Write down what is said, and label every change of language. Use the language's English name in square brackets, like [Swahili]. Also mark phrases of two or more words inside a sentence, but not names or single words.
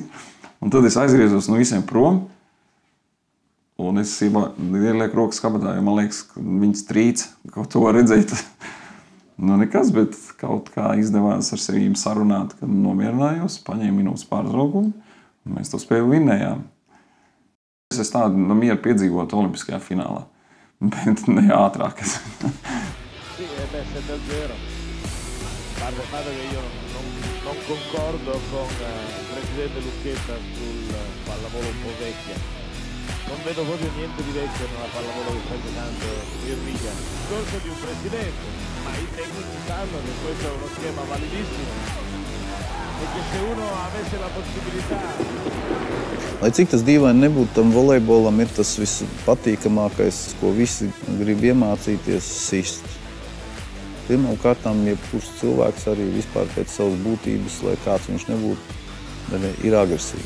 [Latvian] Un tad es aizgriezos no visiem prom. Un es ielieku rokas kabatā, jo man liekas, ka viņas trīc, kaut to var redzēt. Nekas, bet kaut kā izdevās ar sevīm sarunāt, kad nomierinājos, paņēmu minūtes pārtraukumu, un mēs to spēli vinnējām. Es tādu mieru piedzīvotu olimpiskajā finālā, bet ne ātrāk. [Italian] Sì, è 7-0. Guarda che io non concordo con il presidente Lucchetta sul pallavolo un po' vecchia. Non vedo proprio niente di vecchio nella pallavolo che sta giocando Enrica. Il discorso di un presidente, ma i tecnici sanno che questo è uno schema validissimo e che se uno avesse la possibilità. [Latvian] Lai cik tas dīvaini nebūtu, tam volejbolam ir tas vispatīkamākais, ko visi grib iemācīties, sist. Pirmkārtām, jebkurš cilvēks arī vispār pēc savas būtības, lai kāds viņš nebūtu, ir agresīvs.